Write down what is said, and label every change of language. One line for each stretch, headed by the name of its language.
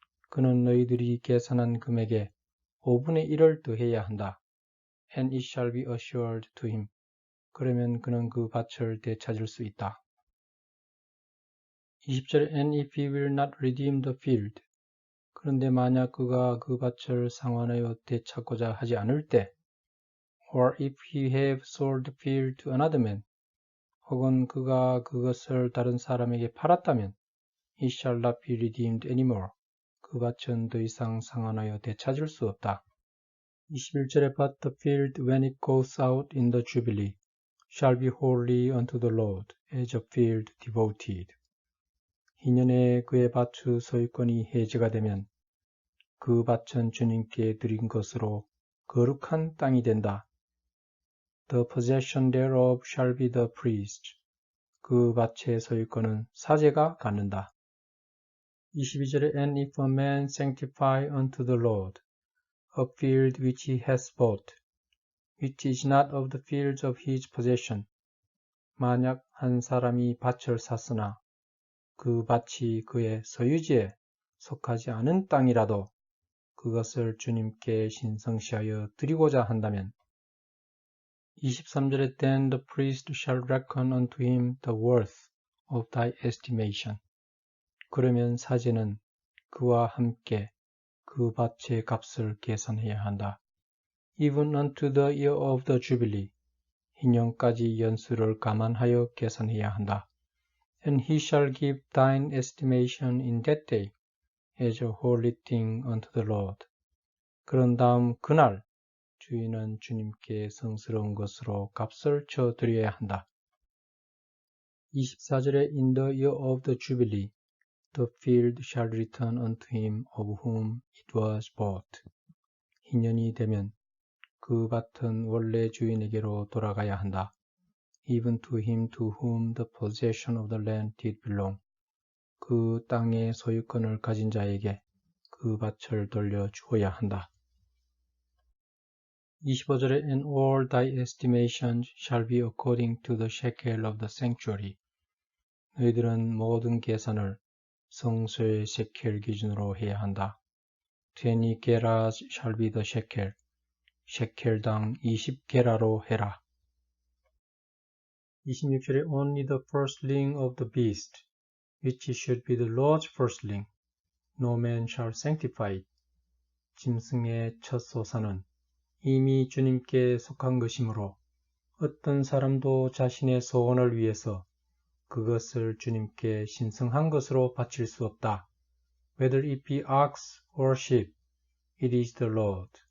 Korean: 그는 너희들이 계산한 금액에 5분의 1을 더해야 한다.
English: And it shall be assured to him.
Korean: 그러면 그는 그 밭을 되찾을 수 있다.
English: 20절에 And if he will not redeem the field.
Korean: 그런데 만약 그가 그 밭을 상환하여 되찾고자 하지 않을 때
English: Or if he have sold the field to another man.
Korean: 혹은 그가 그것을 다른 사람에게 팔았다면
English: It shall not be redeemed anymore.
Korean: 그 밭은 더 이상 상환하여 되찾을 수 없다.
English: 21절에 But the field when it goes out in the jubilee shall be holy unto the Lord as a field devoted.
Korean: 희년에 그의 밭의 소유권이 해제가 되면 그 밭은 주님께 드린 것으로 거룩한 땅이 된다.
English: The possession thereof shall be the priest.
Korean: 그 밭의 소유권은 사제가 갖는다.
English: 22절에 And if a man sanctify unto the Lord a field which he has bought, which is not of the fields of his possession.
Korean: 만약 한 사람이 밭을 샀으나 그 밭이 그의 소유지에 속하지 않은 땅이라도 그것을 주님께 신성시하여 드리고자 한다면
English: 23절에 Then the priest shall reckon unto him the worth of thy estimation.
Korean: 그러면 사제는 그와 함께 그 밭의 값을 계산해야 한다.
English: Even unto the year of the jubilee.
Korean: 희년까지 연수를 감안하여 계산해야 한다.
English: And he shall give thine estimation in that day as a holy thing unto the Lord.
Korean: 그런 다음 그날 주인은 주님께 성스러운 것으로 값을 쳐드려야 한다.
English: 24절에 In the year of the jubilee, the field shall return unto him of whom it was bought.
Korean: 희년이 되면 그 밭은 원래 주인에게로 돌아가야 한다.
English: Even to him to whom the possession of the land did belong.
Korean: 그 땅의 소유권을 가진 자에게 그 밭을 돌려 주어야 한다.
English: 25절에 And all thy estimations shall be according to the shekel of the sanctuary.
Korean: 너희들은 모든 계산을 성소의 shekel 기준으로 해야 한다.
English: 20 gerahs shall be the shekel.
Korean: shekel당 20게라로 해라.
English: 26절에 Only the firstling of the beast, which should be the Lord's firstling, no man shall sanctify it.
Korean: 짐승의 첫 소사는 이미 주님께 속한 것이므로 어떤 사람도 자신의 소원을 위해서 그것을 주님께 신성한 것으로 바칠 수 없다.
English: Whether it be ox or sheep, it is the Lord.